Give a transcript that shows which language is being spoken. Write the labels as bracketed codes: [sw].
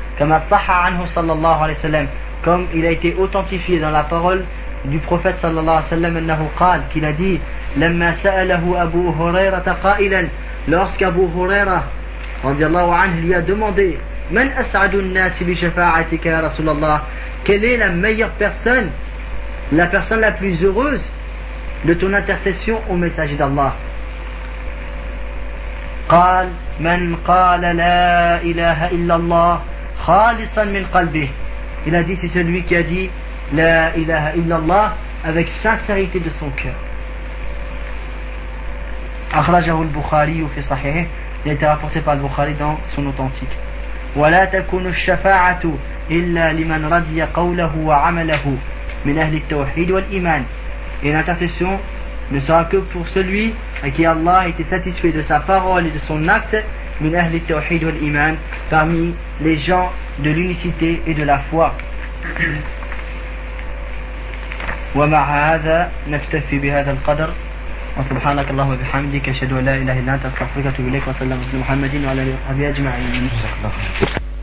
[fr] Comme [ar] as-saha anhu [fr] sallallahu alayhi wa sallam, comme il a été authentifié dans la parole du prophète sallallahu alayhi wa sallam, [ar] annahu qal, [fr] qu'il a dit, [ar] lamma sa'alahu abu huraira taqailan, [fr] lorsqu'abu huraira radiallahu anhu lui a demandé, [ar] man as'adun nasi bi shafa'atika ya rasulallah, [fr] quelle est la meilleure personne, la personne la plus heureuse de ton intercession au messager d'Allah? [ar] قال من قال لا إله إلا الله خالصا من قلبه, [fr] il a dit, c'est celui qui a dit [ar] لا إله إلا الله [fr] avec sincérité de son cœur. [ar] أخرجه البخاري في صحيحه, [fr] il a été rapporté par le Bukhari dans son authentique. [ar] ولا تكون الشفاعة إلا لمن رضي قوله وعمله من أهل التوحيد والإيمان, [fr] et l'intercession ne sera que pour celui à qui Allah était satisfait de sa parole et de son acte, [ar] من أهل التوحيد والإيمان, [fr] parmi les gens de l'unicité et de la foi. [ar] ومع هذا نكتفي بهذا القدر. وسبحانك اللهم وبحمدك اشهد ان لا اله الا انت استغفرك واتوب اليك, وصلى الله على محمد وعلى اله وصحبه اجمعين.